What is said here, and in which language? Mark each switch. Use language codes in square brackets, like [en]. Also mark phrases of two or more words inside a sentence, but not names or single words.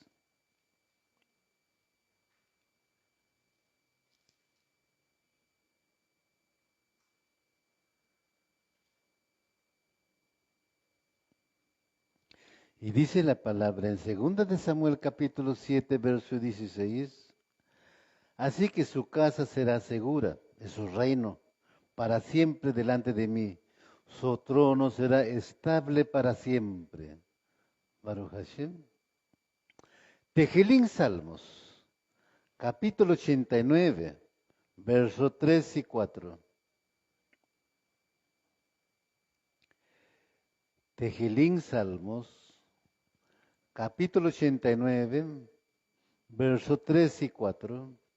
[es] Y dice la palabra en Segunda de Samuel capítulo 7, verso 16. Así que su casa será segura, es su reino, para siempre delante de mí. Su trono será estable para siempre. [he] Baruch Hashem. [es] Tejelín Salmos, capítulo 89, verso 3 y 4. Tejelín Salmos, capítulo 89, verso 3 y 4.